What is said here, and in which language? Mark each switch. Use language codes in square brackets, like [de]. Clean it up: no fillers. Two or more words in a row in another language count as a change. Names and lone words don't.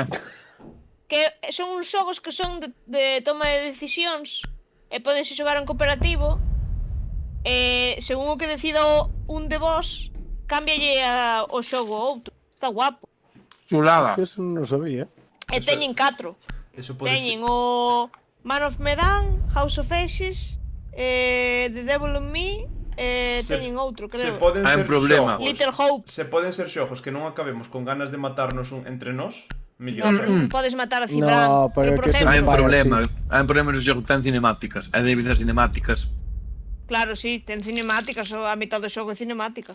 [gl] Que son uns xogos que son de toma de decisións e podense xogar en cooperativo e según o que decida un de vos cámbialle o xogo a outro. Está guapo. Chulada. Hostia, eso non sabía. E Eso- teñen 4. Eso pode Teñen ser... o Man of Medan, House of Ashes, The Devil in Me e teñen outro, se creo. poden Hai ser un problema. xogos... Little Hope. Se poden ser xogos que non acabemos con ganas de matarnos entre nós, mellor. Non podes matar a Cibran. No, pero é por que eso exemplo, Hai un vai problema. así. Hai un problema no xogo ten cinemáticas. E debe ser cinemáticas. claro, sí, ten cinemáticas, a mitad do xogo é cinemática.